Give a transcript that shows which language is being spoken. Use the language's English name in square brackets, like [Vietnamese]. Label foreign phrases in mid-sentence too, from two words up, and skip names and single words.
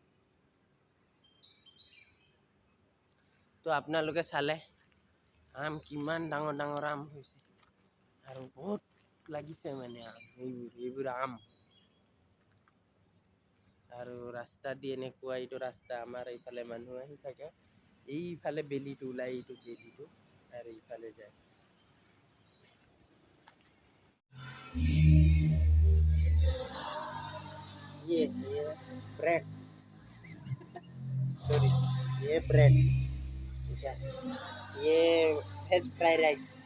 [Assamese] তো আপোনালোকে চালে আম কিমান ডাঙৰ ডাঙৰ আম হৈছে আৰু বহুত লাগিছে মানে আম এইবোৰ আম। আৰু ৰাস্তা দি এনেকুৱা এইটো ৰাস্তা আমাৰ এইফালে মানুহ আহি থাকে, এইফালে বেলিটো ওলাই এইটো বেলিটো আৰু এইফালে যায়। [Hindi] ये ब्रेड सॉरी ये ब्रेड ठीक है, ये वेज फ्राइड राइस